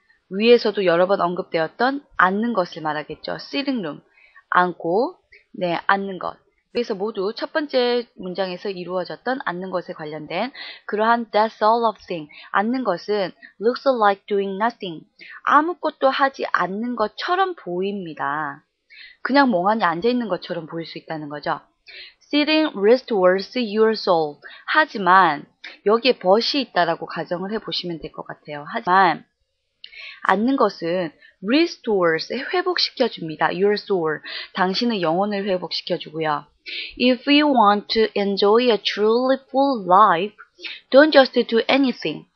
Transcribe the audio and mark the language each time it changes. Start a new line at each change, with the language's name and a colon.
Korean: 위에서도 여러 번 언급되었던 앉는 것을 말하겠죠.
English: sitting room.
Korean: 앉고, 네, 앉는 것. 그래서 모두 첫 번째 문장에서 이루어졌던 앉는 것에 관련된 그러한
English: that sort of thing.
Korean: 앉는 것은
English: looks like doing nothing.
Korean: 아무것도 하지 않는 것처럼 보입니다. 그냥 멍하니 앉아있는 것처럼 보일 수 있다는 거죠.
English: Sitting restores your soul.
Korean: 하지만 여기에 but이 있다라고 가정을 해보시면 될 것 같아요. 하지만 앉는 것은 restores, 회복시켜줍니다.
English: Your soul,
Korean: 당신의 영혼을 회복시켜주고요.
English: If you want to enjoy a truly full life, don't just do anything.